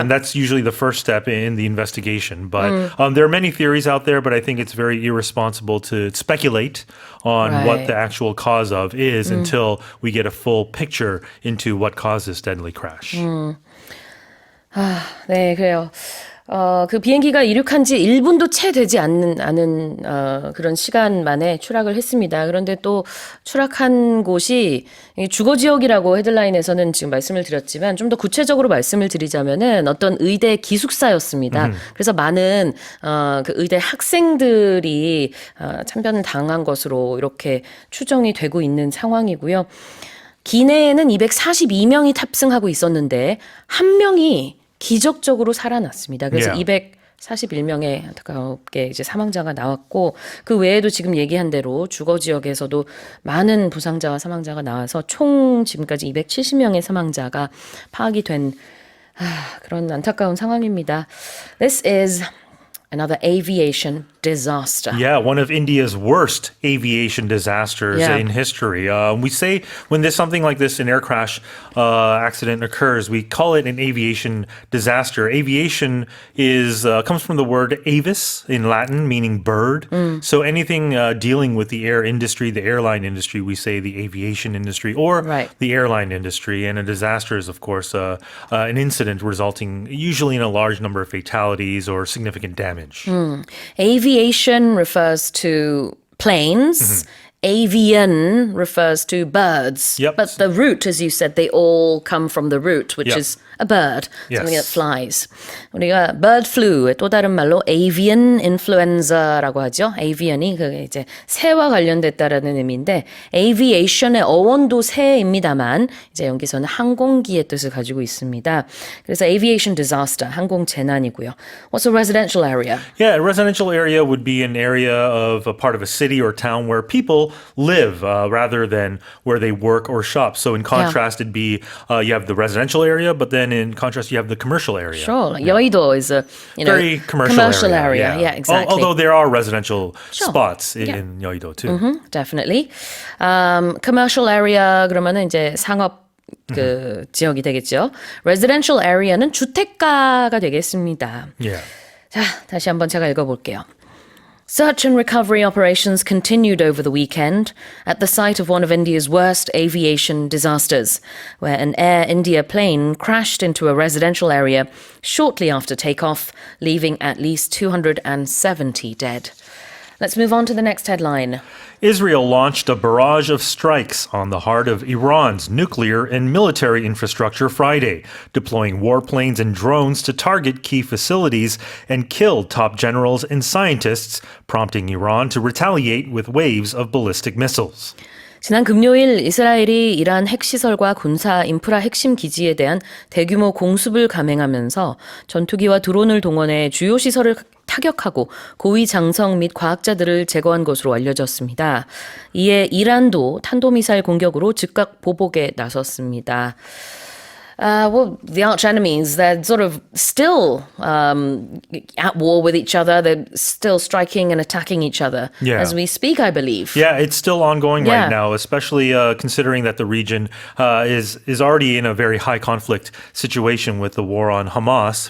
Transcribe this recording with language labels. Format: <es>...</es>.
<en>and that's usually the first step in the investigation. But there are many theories out there, but I think it's very irresponsible to speculate on what Right. the actual cause of is until we get a full picture into what caused this deadly crash.</en> <ko>네, 그래요. 그 비행기가 이륙한 지 1분도 채 되지 않은 그런 시간 만에 추락을 했습니다. 그런데 또 추락한 곳이 주거 지역이라고 헤드라인에서는 지금 말씀을 드렸지만 좀 더 구체적으로 말씀을 드리자면은 어떤 의대 기숙사였습니다. 그래서 많은 그 의대 학생들이 참변을 당한 것으로 이렇게 추정이 되고 있는 상황이고요. 기내에는 242명이 탑승하고 있었는데 한 명이 기적적으로 살아났습니다. 그래서</ko> <en>Yeah.</en> <ko>241명의 안타깝게 이제 사망자가 나왔고 그 외에도 지금 얘기한 대로 주거 지역에서도 많은 부상자와 사망자가 나와서 총 지금까지 270명의 사망자가 파악이 된 그런 안타까운 상황입니다.</ko> <en>This is another aviation disaster. Yeah, one of India's worst aviation disasters Yeah. in history. We say when there's something like this, an air crash accident occurs, we call it an aviation disaster. Aviation is comes from the word avis in Latin, meaning bird. So anything dealing with the air industry, the airline industry, we say the aviation industry or Right. the airline industry. And a disaster is, of course, an incident resulting usually in a large number of fatalities or significant damage. Aviation refers to planes. Avian refers to birds. Yep. But the root, as you said, they all come from the root, which Yep. is a bird, something that Yes. flies.</en> <ko>우리가 bird flu의 또 다른 말로 avian influenza라고 하죠. avian이 그 이제 새와 관련됐다라는 의미인데 aviation의 어원도 새입니다만 이제 여기서는 항공기의 뜻을 가지고 있습니다. 그래서 aviation disaster, 항공 재난이고요.</ko> <en>What's a residential area? Yeah, a residential area would be an area of a part of a city or town where people live rather than where they work or shop. So in contrast, it'd be you have the residential area, but then in contrast, you have the commercial area. Sure, like 여의도 is a Very commercial area. Yeah, exactly. Although there are residential Sure. spots Yeah. in Yeouido too. Definitely.</en> <ko>Commercial area 그러면은 이제 상업 그 지역이 되겠죠. Residential area는 주택가가 되겠습니다.</ko> <en>Yeah.</en> <ko>자, 다시 한번 제가 읽어볼게요.</ko> <en>Search and recovery operations continued over the weekend at the site of one of India's worst aviation disasters, where an Air India plane crashed into a residential area shortly after takeoff, leaving at least 270 dead. Let's move on to the next headline. Israel launched a barrage of strikes on the heart of Iran's nuclear and military infrastructure Friday, deploying warplanes and drones to target key facilities and kill top generals and scientists, prompting Iran to retaliate with waves of ballistic missiles.</en> <ko>지난 금요일 이스라엘이 이란 핵시설과 군사 인프라 핵심 기지에 대한 대규모 공습을 감행하면서 전투기와 드론을 동원해 주요 시설을 타격하고 고위 장성 및 과학자들을 제거한 것으로 알려졌습니다. 이에 이란도 탄도미사일 공격으로 즉각 보복에 나섰습니다.</ko> <en>Well, the arch enemies, they're sort of still at war with each other. They're still striking and attacking each other as we speak, I believe. Yeah, it's still ongoing Yeah. right now, especially considering that the region is already in a very high conflict situation with the war on Hamas.</en>